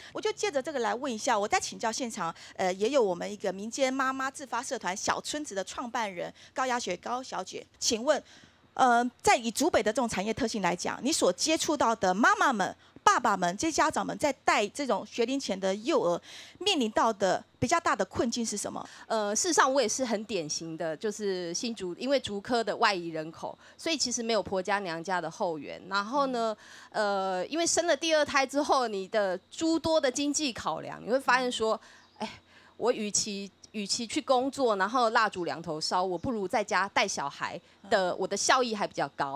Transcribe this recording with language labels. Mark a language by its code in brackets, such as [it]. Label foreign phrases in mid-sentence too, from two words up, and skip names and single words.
[zh] 我就借着這個來問一下，我再請教現場，也有我們一個民間媽媽自發社團小村子的創辦人高雅雪高小姐，請問，在以竹北的這種產業特性來講，你所接觸到的媽媽們、爸爸們、這些家長們在帶這種學齡前的幼兒，面臨到的比較大的困境是什麼？事實上我也是很典型的，就是新竹，因為竹科的外移人口，所以其實沒有婆家娘家的後援。然後呢，因為生了第2胎之後，你的諸多的經濟考量，你會發現說，哎，我與其与其去工作，然后蜡烛两头烧，我不如在家带小孩的，我的效益还比较高。